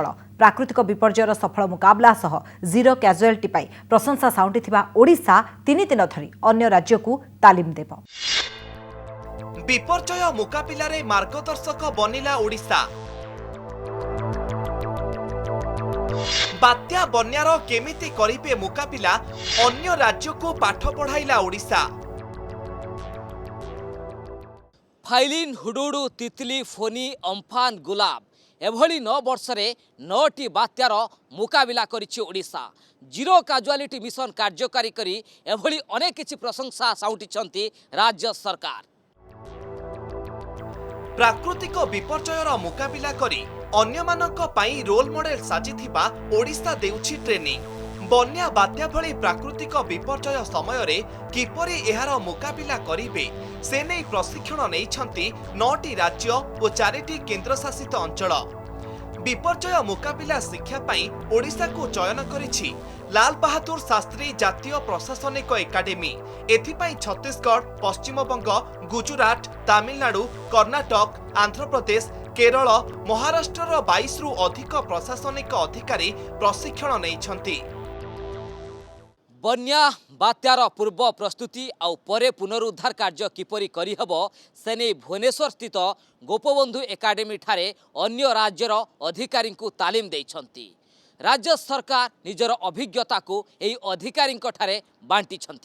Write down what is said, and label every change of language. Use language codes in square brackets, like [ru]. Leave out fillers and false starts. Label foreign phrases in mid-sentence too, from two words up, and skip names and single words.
[or] ପ୍ରାକୃତିକ ବିପର୍ଯ୍ୟୟର ସଫଳ ମୁକାବିଲା ସହ [en] zero casualty [or] ପାଇଁ ପ୍ରଶଂସା ସାଉଁଟିଥିବା ଓଡ଼ିଶା 3 ଦିନ ଧରି ଅନ୍ୟ ରାଜ୍ୟ କୁ ତାଲିମ ଦେବ। ବିପର୍ଯ୍ୟୟ ମୁକାବିଲା ରେ ମାର୍ଗଦର୍ଶକ ବନିଲା ଓଡ଼ିଶା। ବାତ୍ୟା ବନ୍ୟାର କେମିତି କରିବେ ମୁକାବିଲା ଅନ୍ୟ ରାଜ୍ୟ କୁ ପାଠ ପଢ଼ାଇଲା ଓଡ଼ିଶା। फाइलिन, हुडुडु, तितली, फोनी, अम्फान, ଗୁଲାବ ଏଭଳି 9 ବର୍ଷରେ 9ଟି ବାତ୍ୟାର ମୁକାବିଲା କରିଛି ଓଡ଼ିଶା। [en] zero casualty mission [or] କାର୍ଯ୍ୟକାରୀ କରି ଏଭଳି ଅନେକ କିଛି ପ୍ରଶଂସା ସାଉଁଟିଛନ୍ତି ରାଜ୍ୟ ସରକାର। ପ୍ରାକୃତିକ ବିପର୍ଯ୍ୟୟର ମୁକାବିଲା କରି ଅନ୍ୟମାନଙ୍କ ପାଇଁ [en] role model [or] ସାଜିଥିବା ଓଡ଼ିଶା ଦେଉଛି ଟ୍ରେନିଂ। ବନ୍ୟା ବାତ୍ୟା ଭଳି ପ୍ରାକୃତିକ ବିପର୍ଯ୍ୟୟ ସମୟ ରେ କିପରି ଏହାର ମୁକାବିଲା କରିବେ ସେ ନେଇ ପ୍ରଶିକ୍ଷଣ ନେଉଛନ୍ତି 9ଟି ରାଜ୍ୟ ଓ 4ଟି କେନ୍ଦ୍ରଶାସିତ ଅଞ୍ଚଳ। ବିପର୍ଯ୍ୟୟ ମୁକାବିଲା ଶିକ୍ଷା ପାଇଁ ଓଡ଼ିଶା କୁ ଚୟନ କରିଛି ଲାଲ ବାହାଦୁର ଶାସ୍ତ୍ରୀ ଜାତୀୟ ପ୍ରଶାସନିକ ଏକାଡେମୀ। ଏଥିପାଇଁ ଛତିଶଗଡ଼, ପଶ୍ଚିମବଙ୍ଗ, ଗୁଜରାଟ, ତାମିଲନାଡୁ, କର୍ଣ୍ଣାଟକ, ଆନ୍ଧ୍ର ପ୍ରଦେଶ, କେରଳ, ମହାରାଷ୍ଟ୍ର 22 ରୁ ଅଧିକ ପ୍ରଶାସନିକ ଅଧିକାରୀ ପ୍ରଶିକ୍ଷଣ ନେଉଛନ୍ତି। ବନ୍ୟା ବାତ୍ୟାର ପୂର୍ବ ପ୍ରସ୍ତୁତି ଆଉ ପରେ ପୁନରୁଦ୍ଧାର କାର୍ଯ୍ୟ କିପରି କରିହେବ ସେନେଇ ଭୁବନେଶ୍ୱର ସ୍ଥିତ ଗୋପବନ୍ଧୁ ଏକାଡେମୀ ଠାରେ ଅନ୍ୟ ରାଜ୍ୟର ଅଧିକାରୀ କୁ ତାଲିମ ଦେଉଛନ୍ତି। ରାଜ୍ୟ ସରକାର ନିଜର ଅଭିଜ୍ଞତା କୁ ଏହି ଅଧିକାରୀ ଠାରେ ବାଣ୍ଟିଛନ୍ତି।